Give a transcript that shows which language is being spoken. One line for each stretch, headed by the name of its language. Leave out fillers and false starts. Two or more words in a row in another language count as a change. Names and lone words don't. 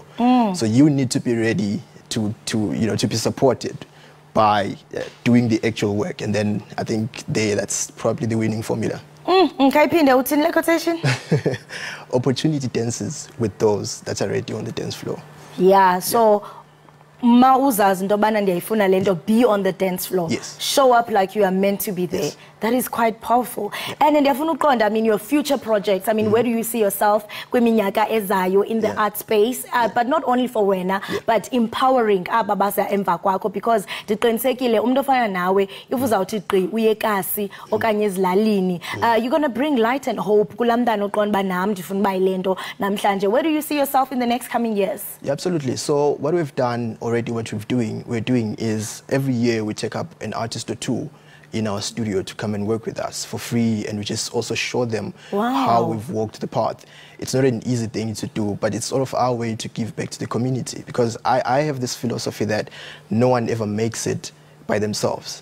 English: So you need to be ready to be supported by doing the actual work, and then I think that's probably the winning formula. Opportunity dances with those that are already on the dance floor.
Xhosa: Yeah, so ma uzazi into bana ndiyayifuna lento,
English: be on the dance floor. Yes. Show up like you are meant to be there. Yes. That is quite powerful. And
Xhosa: ndiyafuna uqonda,
English: I mean, your future projects, I mean, where do you see yourself
Xhosa: kwiminyaka ezayo
English: in the art space, but not only for wena, but empowering
Xhosa: aba basa emva kwakho,
English: because
Xhosa: ndiqinisekile umuntu ofana nawe
English: if
Xhosa: uzawuthi gqi uye eKasi okanye ezilalini,
English: you're going to bring light and hope
Xhosa: kulamntana oqonda ba nam ndifuna uba yilento namhlanje.
English: Where do you see yourself in the next coming years? Yeah, absolutely. So what we've done already, what we're doing is every year we take up an artist or two in our studio to come and work with us for free, and we just also show them how we've walked the path. It's not an easy thing to do, but it's sort of our way to give back to the community, because I have this philosophy that no one ever makes it by themselves.